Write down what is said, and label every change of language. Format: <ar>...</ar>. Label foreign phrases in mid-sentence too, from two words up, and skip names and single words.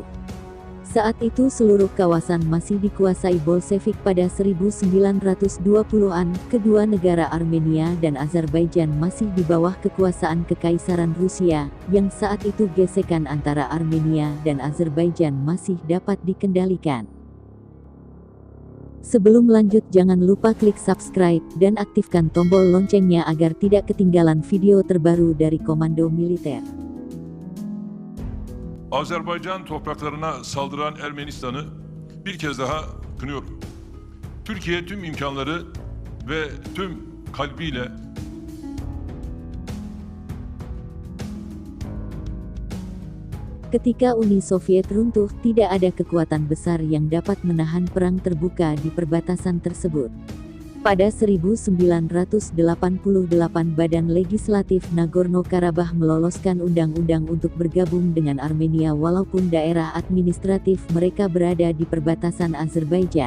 <id>Saat itu seluruh kawasan masih dikuasai Bolshevik pada 1920-an, kedua negara Armenia dan Azerbaijan masih di bawah kekuasaan Kekaisaran Rusia, yang saat itu gesekan antara Armenia dan Azerbaijan masih dapat dikendalikan. Sebelum lanjut jangan lupa klik subscribe dan aktifkan tombol loncengnya agar tidak ketinggalan video terbaru dari Komando Militer.</id> <tr>Azerbaycan topraklarına saldıran Ermenistan'ı bir kez daha kınıyorum. Türkiye tüm imkanları ve tüm kalbiyle</tr> <id>Ketika Uni Soviet runtuh, tidak ada kekuatan besar yang dapat menahan perang terbuka di perbatasan tersebut. Pada 1988 Badan Legislatif Nagorno-Karabakh meloloskan undang-undang untuk bergabung dengan Armenia walaupun daerah administratif mereka berada di perbatasan Azerbaijan.</id>